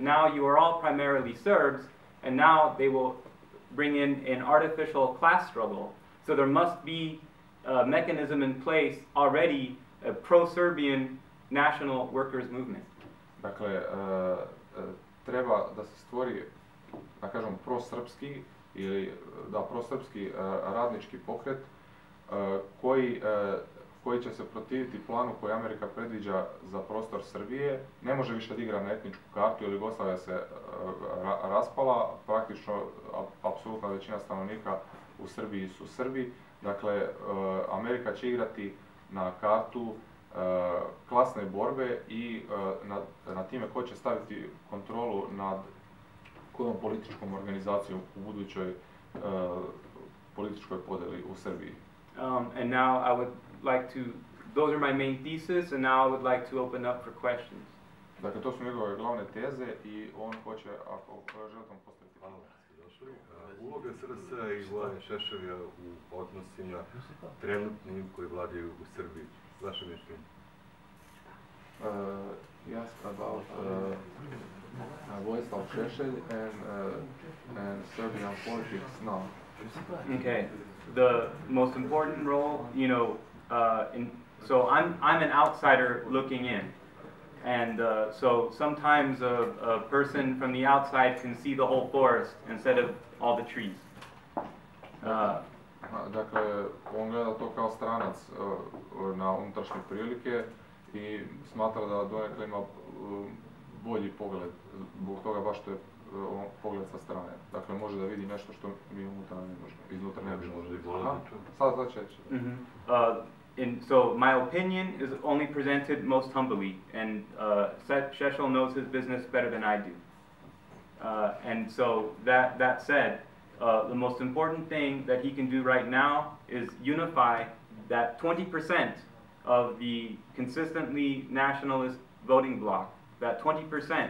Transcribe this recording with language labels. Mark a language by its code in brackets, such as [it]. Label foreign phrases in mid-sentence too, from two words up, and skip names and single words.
[en] Now you are all primarily Serbs, and now they will bring in an artificial class struggle. So there must be a mechanism in place already, a pro-Serbian national workers movement. [sr] Dakle, treba da se stvori, da kažem, prosrpski radnički pokret koji će se protiviti planu koji Amerika predviđa za prostor Srbije. Ne može više da igra na etničku kartu jer Jugoslavija se raspala, praktično apsolutna većina stanovnika u Srbiji su Srbi. Dakle, Amerika će igrati na kartu klasne borbe i na time ko će staviti kontrolu nad kojom političkom organizacijom u budućoj političkoj podeli u Srbiji. [en] And now I would like to, those are my main thesis, and now I would like to open up for questions. [sr] Dakle, to su njegove glavne teze i on hoće, ako želite vam postaviti. Hvala, ste došli. Uloga SRS-a i Vlade Šešelja u odnosima trenutnim koji vladaju u Srbiji. Vaše mišljenje? [en] Yes, about Vojislav Šešelj and Serbian politics now. Okay, the most important role, you know, so I'm an outsider looking in, and so sometimes a person from the outside can see the whole forest instead of all the trees. [sr] Dakle, on gleda to kao stranac na unutrašnje prilike i smatra da donekle ima bolji pogled, zbog toga baš što je pogled sa strane. Dakle, može da vidi nešto što mi iznutra ne možemo. Sad će. [en] And so my opinion is only presented most humbly, and Šešelj knows his business better than I do. And so that said, The most important thing that he can do right now is unify that 20% of the consistently nationalist voting bloc, that 20%.